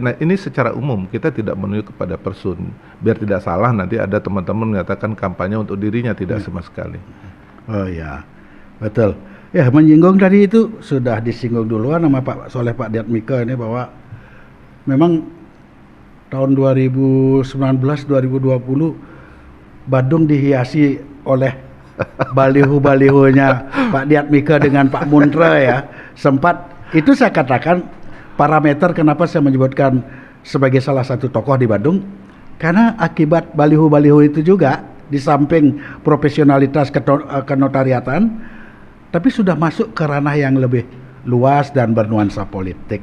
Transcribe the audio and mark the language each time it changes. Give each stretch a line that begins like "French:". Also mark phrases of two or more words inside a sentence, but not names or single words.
Indonesian: Nah ini secara umum, kita tidak menuju kepada person, biar tidak salah nanti ada teman-teman mengatakan kampanye untuk dirinya, tidak sama sekali. Oh ya, betul. Ya, menyinggung tadi itu sudah disinggung duluan sama Pak Soleh, Pak Diatmika ini, bahwa memang tahun 2019-2020 Badung dihiasi oleh baliho-balihonya Pak Diatmika dengan Pak Muntra ya. Sempat, itu saya katakan parameter kenapa saya menyebutkan sebagai salah satu tokoh di Badung, karena akibat baliho-baliho itu juga, di samping profesionalitas kenotariatan, tapi sudah masuk ke ranah yang lebih luas dan bernuansa politik.